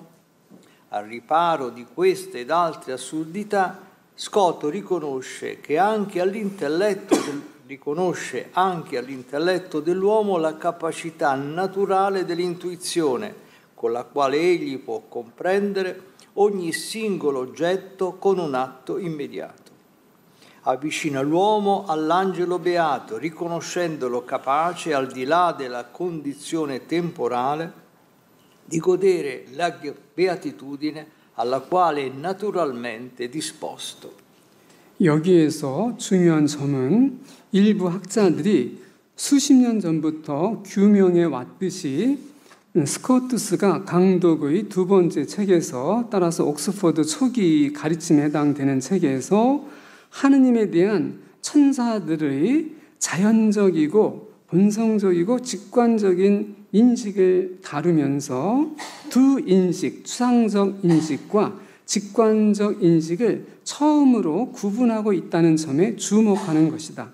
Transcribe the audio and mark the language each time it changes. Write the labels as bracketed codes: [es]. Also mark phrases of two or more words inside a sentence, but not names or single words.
[it] Al riparo di queste ed altre assurdità, Scott riconosce anche all'intelletto dell'uomo la capacità naturale dell'intuizione, con la quale egli può comprendere ogni singolo oggetto con un atto immediato. Avvicina l'uomo all'angelo beato, riconoscendolo capace, al di là della condizione temporale, di godere la beatitudine alla quale è naturalmente disposto. [ko] 여기에서 중요한 점은 일부 학자들이 수십 년 전부터 규명해 왔듯이 스코투스가 강독의 두 번째 책에서 따라서 옥스퍼드 초기 가르침에 해당되는 책에서 하느님에 대한 천사들의 자연적이고 본성적이고 직관적인 인식을 다루면서 두 인식, 추상적 인식과 직관적 인식을 처음으로 구분하고 있다는 점에 주목하는 것이다.